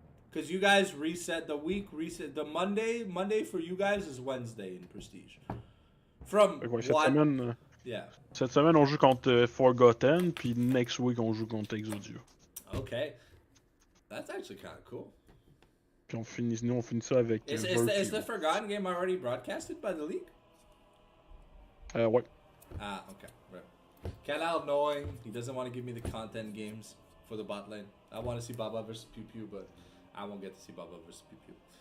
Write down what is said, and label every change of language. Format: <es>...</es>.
<en>Because you guys reset the Monday for you guys is Wednesday in Prestige. From</en> <fr>Ouais,</fr> <en>what? Yeah.</en> <fr>Cette semaine, on joue contre Forgotten, puis</fr> <en>next week,</en> <fr>on joue contre Exodia.</fr> <en>Okay. That's actually kind of cool.</en> <fr>Puis on finit ça avec.</fr> <en>Is the Forgotten game already broadcasted by the league?</en> <fr>Ouais.</fr> <en>Ah, okay. Right. Kanal knowing he doesn't want to give me the content games for the bot lane. I want to see Baba versus Pew Pew, but I won't get to see Baba versus Pew Pew.</en>